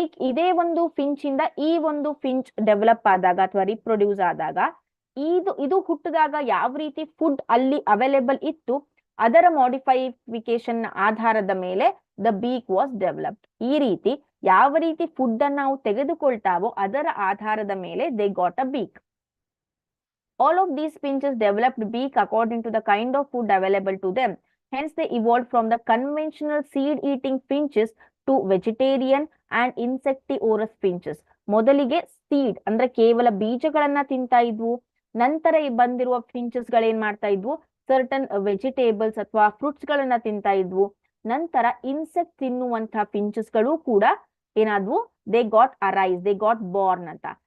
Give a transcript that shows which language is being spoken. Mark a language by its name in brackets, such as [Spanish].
[Kannada] ಇದೇ ಒಂದು ಫಿಂಚ್ ಇಂದ ಈ ಒಂದು ಫಿಂಚ್ ಡೆವಲಪ್ ಆದಾಗ ಅಥವಾ ರಿಪ್ರೊಡ್ಯೂಸ್ ಆದಾಗ ಇದು ಹುಟ್ಟಿದಾಗ ಯಾವ ರೀತಿ ಫುಡ್ ಅಲ್ಲಿ ಅವೈಲೇಬಲ್ ಇತ್ತು, ಅದರ ಮಾಡಿಫೈಫಿಕೇಶನ್ ಆಧಾರದ ಮೇಲೆ [English] The beak was developed. [Kannada] ಈ ರೀತಿ ಯಾವ ರೀತಿ ಫುಡ್ ಅನ್ನು ನಾವು ತೆಗೆದುಕೊಳ್ತಾವೋ ಅದರ ಆಧಾರದ ಮೇಲೆ [English] They got a beak. All of these finches developed beak according to the kind of food available to them. Hence, they evolved from the conventional seed-eating finches to vegetarian and insectivorous finches. [Kannada] ಮೊದಲಿಗೆ seed ಅಂದ್ರೆ ಕೇವಲ ಬೀಜಗಳನ್ನ ತಿಂತಾ ಇದ್ವು. ನಂತರ ಬಂದಿರುವ finches ಗಳೇನ್ ಮಾಡ್ತಾ ಇದ್ವು, ಸರ್ಟನ್ ವೆಜಿಟೇಬಲ್ಸ್ ಅಥವಾ ಫ್ರೂಟ್ಸ್ ಗಳನ್ನ ತಿಂತಾ ಇದ್ವು. ನಂತರ ಇನ್ಸೆಕ್ಟ್ ತಿನ್ನುವಂತಹ ಫಿಂಚಸ್ ಗಳು ಕೂಡ ಏನಾದ್ವು, [English] they got arise, they got born [Kannada] ಅಂತ.